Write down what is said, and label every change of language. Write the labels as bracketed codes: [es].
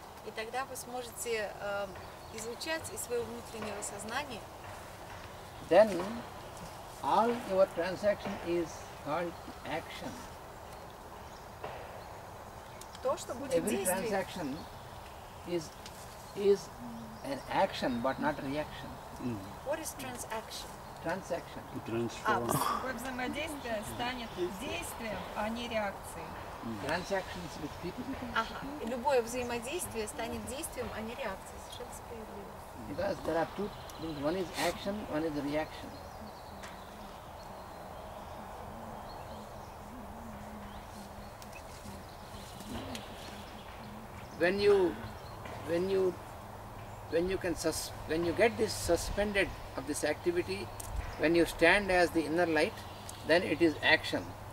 [ru] и тогда вы сможете излучать из своего внутреннего сознания, [en] Then all your transaction is called action. [ru] то, что будет [en] Every [ru] действием. [en] transaction is an action but not reaction. What is transaction? Transaction. [ru] Любое взаимодействие станет действием, а не реакцией. [en] Transactions with people. [ru] Ага. И любое взаимодействие станет действием, а не реакцией. Совершенно справедливо. [en] Because there are two things. One is action, one is reaction. When you get this suspended of this activity, when you stand as the inner light, then it is action.